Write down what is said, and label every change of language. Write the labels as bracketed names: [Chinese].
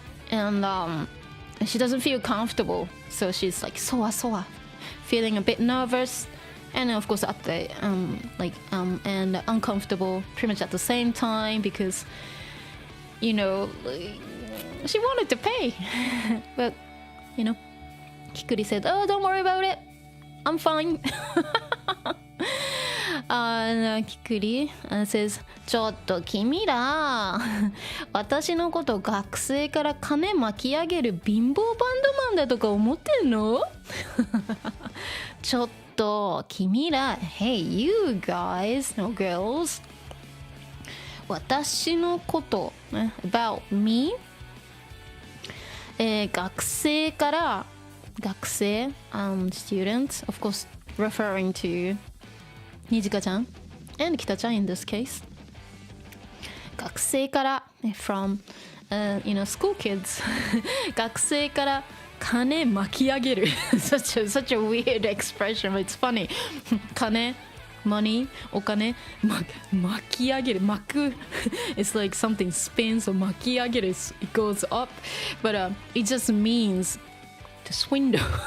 [English] and she doesn't feel comfortable, so she's like soa, feeling a bit nervous, and of course at the and uncomfortable pretty much at the same time, because she wanted to pay, but Kikuri said, oh, don't worry about it, I'm fine. [Japanese] Kikuri says, ちょっと君ら私のこと学生から金巻き上げる貧乏バンドマンだとか思ってんのちょっと君ら [English] Hey you guys, no girls, [Japanese] 私のこと [English] about me、 [Japanese] 学生から学生、 [English] students, of course referring to Nijika-chan and Kita-chan in this case. [Japanese] 学生から [English] from, school kids. [Japanese] 学生から金巻き上げる [English] such a weird expression, but it's funny. 金 money [Japanese] お金巻き上げる巻く [English] it's like something spins, so [Japanese] 巻き上げる [English] it goes up, but it just means to swindle.